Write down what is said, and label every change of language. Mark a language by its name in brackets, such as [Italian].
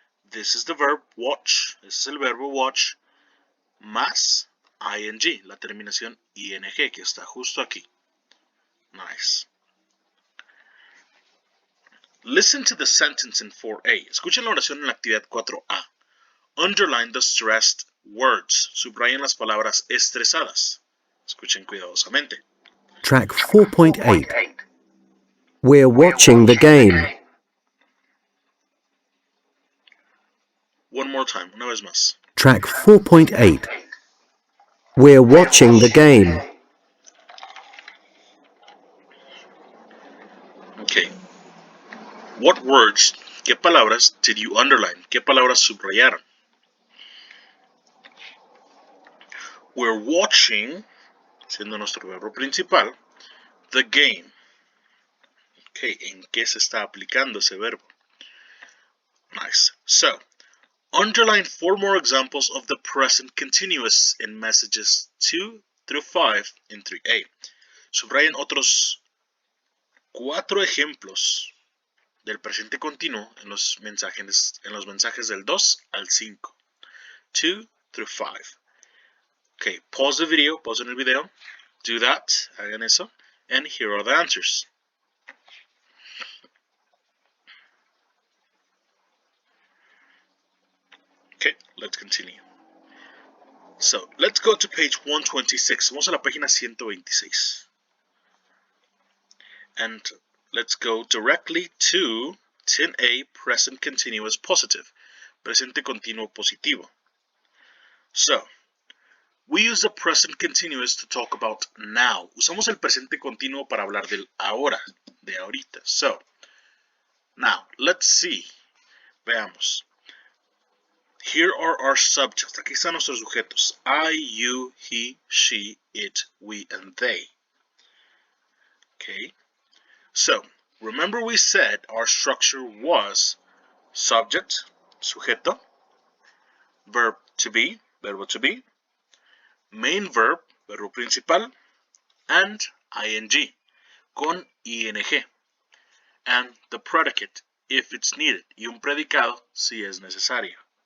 [English] This is the verb watch, this is [Spanish] el verbo watch, más ing, la terminación ing, que está justo aquí. [English] Nice. Listen to the sentence in 4A. [Spanish] Escuchen la oración en la actividad 4A. [English] Underline the stressed words. [Spanish] Subrayen las palabras estresadas. Escuchen cuidadosamente. [English] Track 4.8. We're watching the game. One more time, [Spanish] una vez más. [English] Track 4.8. We're watching the game. Okay. What words, [Spanish] qué palabras [English] did you underline? [Spanish] ¿Qué palabras subrayaron? [English] We're watching, [Spanish] siendo nuestro verbo principal, [English] the game. [Spanish] Okay, ¿en qué se está aplicando ese verbo? [English] Nice. So, underline 4 more examples of the present continuous in messages 2 through 5 in 3A. [Spanish] Subrayen otros 4 ejemplos del presente continuo en los mensajes del 2 al 5. [English] 2 through 5. Okay, pause the video, [Spanish] pause en el video. [English] Do that, [Spanish] hagan eso. [English] And here are the answers. Okay, let's continue. So, let's go to page 126. Vamos a la página 126. And let's go directly to 10A, present continuous positive. [Spanish] Presente continuo positivo. [English] So, we use the present continuous to talk about now. [Spanish] Usamos el presente continuo para hablar del ahora, de ahorita. [English] So, now, let's see. [Spanish] Veamos. [English] Here are our subjects. [Spanish] Aquí están nuestros sujetos. [English] I, you, he, she, it, we, and they. Okay. So, remember we said our structure was subject, sujeto, verb to be, [Spanish] verbo to be, [English] main verb, [Spanish] verbo principal, [English] and ing, [Spanish] con ing, [English] and the predicate, if it's needed, [Spanish] y un predicado, si es necesario.